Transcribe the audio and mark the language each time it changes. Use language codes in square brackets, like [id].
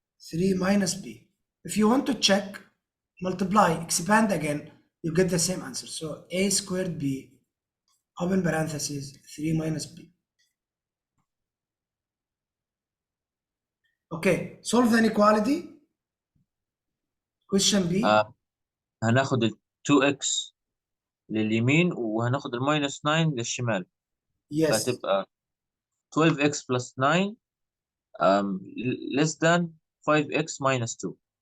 [en] 3 minus b. If you want to check, multiply, expand again. you get the same answer. So a squared b, open parentheses, 3 minus b. Okay, solve the inequality. Question B. [ar] هناخد ال 2x لليمين وهناخد الماينس 9 للشمال، [en] Yes. فهتبقى 12x plus 9 less than 5x minus 2.